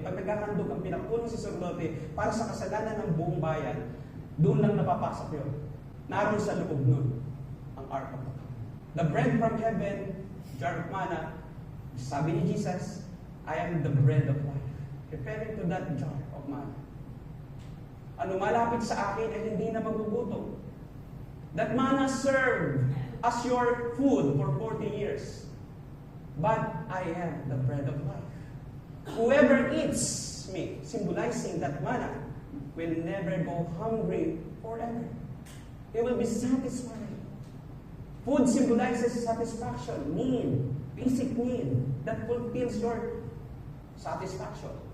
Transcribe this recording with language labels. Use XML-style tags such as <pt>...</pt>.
<tl>Pag naghahandog ang pinakapunong saserdote para sa kasalanan ng buong bayan, doon lang napapasok yun. Naroon sa loob nun ang Ark of the Covenant.</tl> <en>The bread from heaven, jar of manna,</en> <tl>sabi ni Jesus,</tl> <en>I am the bread of life. Referring to that jar of manna.</en> <tl>Ano malapit sa akin ay hindi na magugutom.</tl> <en>That manna served as your food for 40 years. But I am the bread of life. Whoever eats me, symbolizing that manna, will never go hungry forever. He will be satisfied. Food symbolizes satisfaction, need, basic need that fulfills your satisfaction.</en>